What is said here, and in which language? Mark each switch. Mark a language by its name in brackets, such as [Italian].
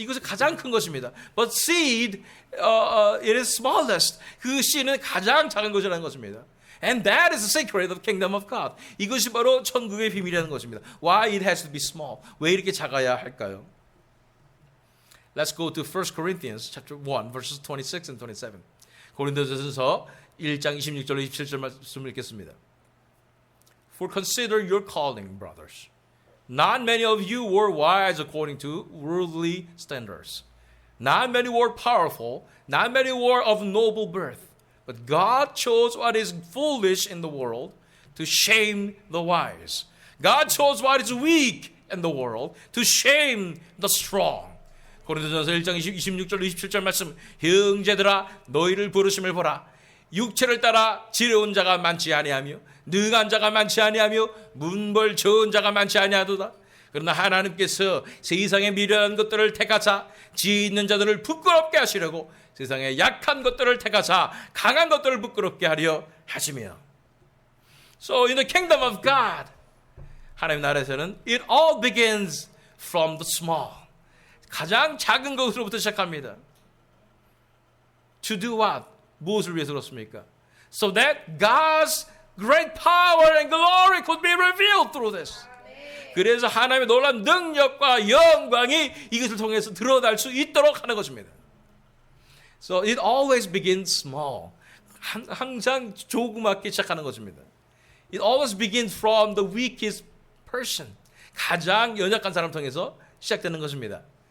[Korean] 이것이 가장 큰 것입니다. [English] But seed, it is smallest. [Korean] 그 씨는 가장 작은 것이라는 것입니다. [English] And that is the secret of the kingdom of God. [Korean] 이것이 바로 천국의 비밀이라는 것입니다. [English] Why it has to be small? [Korean] 왜 이렇게 작아야 할까요? [English] Let's go to 1 Corinthians chapter 1 verses 26 and 27. [Korean] 고린도전서 1장 26절로 27절 말씀을 읽겠습니다. [English] For consider your calling, brothers. Not many of you were wise according to worldly standards. Not many were powerful. Not many were of noble birth. But God chose what is foolish in the world to shame the wise. God chose what is weak in the world to shame the strong. [Korean] 고린도전서 1장 26절 27절 말씀. 형제들아 너희를 부르심을 보라. 육체를 따라 지혜로운 자가 많지 아니하며 능한 자가 많지 아니하며 문벌 좋은 자가 많지 아니하도다. 그러나 하나님께서 세상에 미련한 것들을 택하사 지혜 있는 자들을 부끄럽게 하시려고 세상에 약한 것들을 택하사 강한 것들을 부끄럽게 하려 하시며. [English] So in the kingdom of God, [Korean] 하나님 나라에서는 [English] it all begins from the small. [Korean] 가장 작은 것으로부터 시작합니다. [English] To do what? [Korean] 무엇을 위해서 그렇습니까? [English] So that God's great power and glory could be revealed through this. [Korean] 그래서 하나님의 놀라운 능력과 영광이 이것을 통해서 드러날 수 있도록 하는 것입니다. [English] So it always begins small. [Korean] 항상 조그맣게 시작하는 것입니다. [English] It always begins from the weakest person. [Korean] 가장 연약한 사람 통해서 시작되는 것입니다.